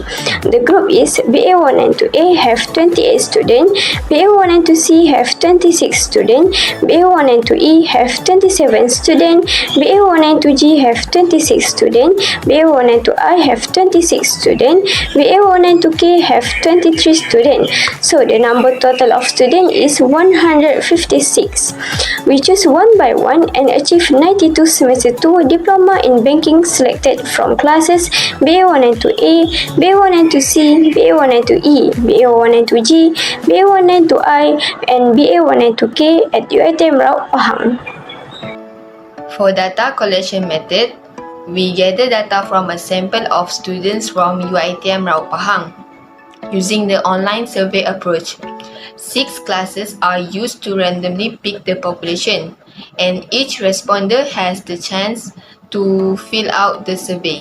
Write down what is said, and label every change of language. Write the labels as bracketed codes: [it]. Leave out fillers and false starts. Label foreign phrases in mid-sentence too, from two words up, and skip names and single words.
[en] The group is BA192A have 28 students, BA192C have 26 students, BA192E have 27 students, BA192G have 26 students, BA192I have 26 students, BA192K have 23 students. So the number total of students is 156. We choose one by one and achieve 92 semester 2 diploma in banking selected from classes BA192A, BA192C, BA192E, BA192G, BA192I, and BA192K at UiTM Raup Pahang. For data collection method, we gather data from a sample of students from UiTM Raup Pahang using the online survey approach. 6 classes are used to randomly pick the population, and each responder has the chance to fill out the survey.